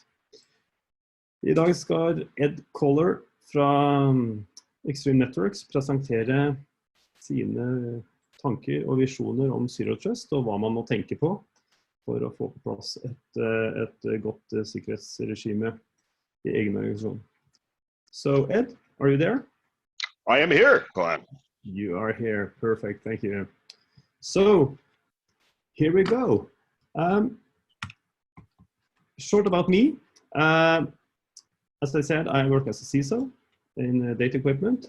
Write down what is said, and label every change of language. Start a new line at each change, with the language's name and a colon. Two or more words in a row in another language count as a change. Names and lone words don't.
Norwegian: I dag skal Ed Koehler fra Extreme Networks presentere sine tanker og visjoner om
English: Zero Trust,
Norwegian: og hva man må tenke på for å få på plass et godt sikkerhetsregime i egen organisasjon.
English: So, Ed, are you there? I am here, Glenn. You are here. Perfect. Thank you. So, here we go. Short about me. As I said, I work as a CISO in data equipment.